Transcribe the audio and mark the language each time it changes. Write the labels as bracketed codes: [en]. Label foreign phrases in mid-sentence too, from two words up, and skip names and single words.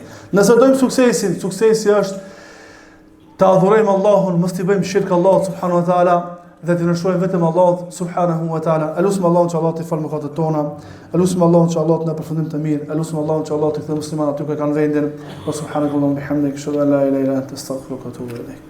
[sq] Nëse dojmë suksesin, suksesi është të adhurojmë Allahun, mos t'i bëjmë shirk Allahut [ar] سبحانه وتعالى [sq] dhe të nështrojmë vetëm Allahut [ar] سبحانه وتعالى. [sq] Elusim Allahun që Allah t'i falë mëkatet tona, elusim Allahun që Allah të na përfundim të mirë, elusim Allahun që Allah t'i kthejë muslimanët aty ku kanë vendin. [ar] وسبحانك اللهم وبحمدك، أشهد أن لا إله إلا أنت، أستغفرك وأتوب إليك.